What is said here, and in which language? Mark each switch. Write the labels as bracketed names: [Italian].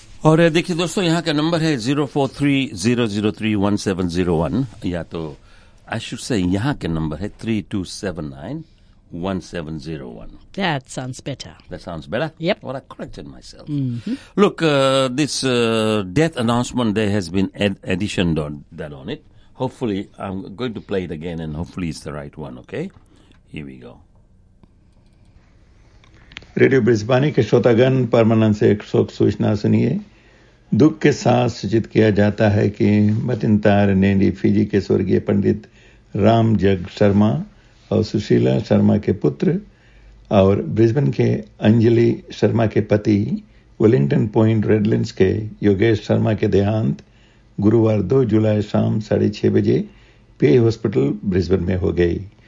[Hindi] और देखिए दोस्तों, यहाँ का नंबर है 04300031701, या तो [English] I should say [Hindi] यहाँ के नंबर है 3279 1701. [English] That sounds better. That sounds better. Yep. Well, I corrected myself. Mm-hmm. Look, this death announcement, there has been additioned on that on it. Hopefully, I'm going to play it again, and hopefully, it's the right one. Okay, here we go. [Hindi] Radio ब्रिजबानी के श्रोतागण, परमानंद से एक शोक सूचना सुनिए. दुख के साथ सूचित किया जाता है कि मतिन तार नैनी फिजी के स्वर्गीय पंडित राम जग शर्मा और सुशीला शर्मा के पुत्र और ब्रिस्बेन के अंजलि शर्मा के पति वेलिंगटन पॉइंट रेडलैंड्स के योगेश शर्मा के देहांत गुरुवार 2 जुलाई शाम 6:30 बजे पे हॉस्पिटल ब्रिस्बेन में हो गए.